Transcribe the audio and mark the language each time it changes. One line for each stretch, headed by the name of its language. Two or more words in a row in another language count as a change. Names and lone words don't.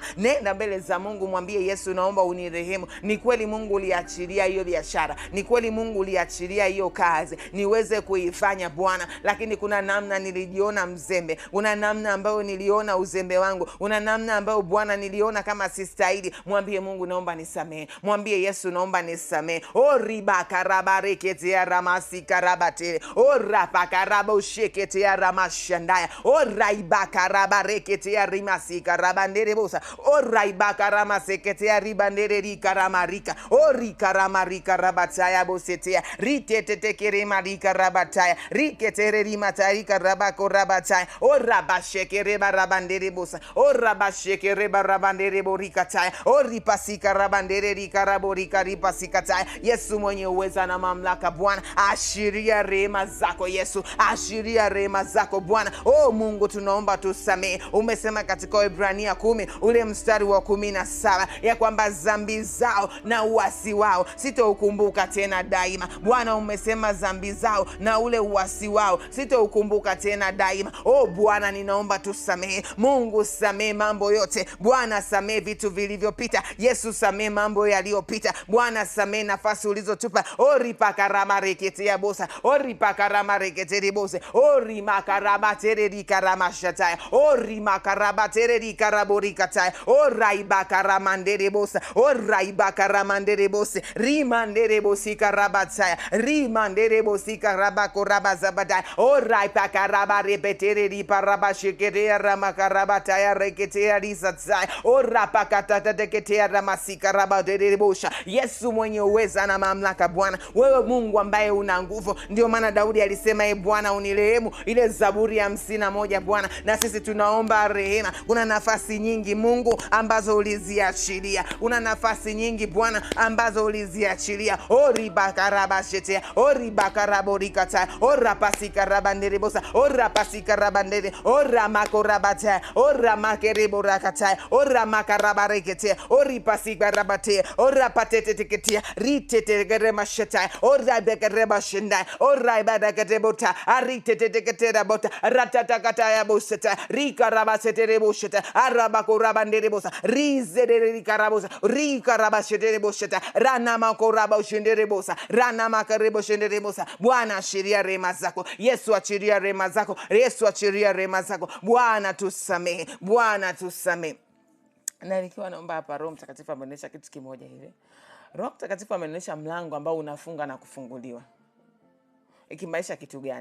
Swahili: Nenda mbele za Mungu, mwambie Yesu naomba unirehemu. Ni kweli Mungu uliachilia hiyo biashara, ni kweli Mungu uliachilia hiyo kazi niweze kuifanya Bwana, lakini kuna namna nilijiona mzembe, kuna namna ambayo niliona uzembe wangu, kuna namna ambayo Bwana niliona kama sistahili. Mwambie Mungu naomba nisamehe, mwambie Yesu naomba nisamehe. Oribaka rabareketea ramasika rabatele, orapaka rabosheketea ramashandaya, oraibaka rabareketea rimasika rabandere bosa, oraibaka ramaseketea ribandere rikaramarika, orikaramarika rabataya bosetea ritetetekere marika rabataya, riketere rimatarika rabako rabataya, orabasheke reba rabandere bosa, orabasheke reba rabandere borikataya, oripasika rabandere rikaraborika ripasikataya. Yesu mwenye uweza na mamlaka Bwana, ashiria rehema zako Yesu, ashiria rehema zako Bwana. Mungu tunaomba tusamehe. Umesema katika Waebrania 10 ule mstari wa 17 ya kwamba dhambi zao na uasi wao sitaukumbuka tena daima. Bwana umesema dhambi zao na na ule uasi wao sitaukumbuka tena daima. Bwana, ninaomba tusamehe. Mungu, samehe mambo yote Bwana, samehe vitu vilivyopita. Yesu, samehe mambo yaliyopita Bwana, samehe nafasi ulizotupa. Oripakarama reketea bosa, oripakarama reketea bosa, orimakarama tereri karama shataya, orimakarama tereri karabori kataya, oraibakarama ndere bosa, oraibakarama ndere bosa, rimandere bosi karabataya, rimandere bosi karabakoraba zabadaya, oraipakaraba repetere riparaba shekerea ramakarabataya reketea risatsaya, orapakatata teketea ramasika rabadere bosha. Yesu mwenye uweza na mamlaka Bwana, wewe Mungu ambaye una nguvu. Ndio maana Daudi alisema Bwana unirehemu, ile Zaburi ya 51 Bwana. Na sisi tunaomba rehema. Kuna nafasi nyingi Mungu ambazo uliziachilia, kuna nafasi nyingi Bwana ambazo uliziachilia. Oribakarabashetea, oribakaraborikata, orapasikarabanderibosa, orapasikarabandere, oramakorabata, oramakereborakata, oramakaраbareketea, oripasikarabate, orapateteketea, ritetegeremasheta, orabekerebashenda, oraibadakerebota, ariteteketerabota, ratatakataya boseta, rikarabaseterebosheta, arabakorabanderebosa, rizederikarabosa, rikarabasheterebosheta, ranamakorabashenderebosa, ranamakarebosenderebosa. Bwana, achilia rehema zako. Yesu, achilia rehema zako. Yesu, achilia rehema zako. Bwana tusamehe, Bwana tusamehe. Na nikiwa naomba hapa, Roho Mtakatifu amenionyesha kitu kimoja hivi. Roho Mtakatifu amenionyesha mlango ambao unafunga na kufunguliwa. Ikimaanisha kitu gani?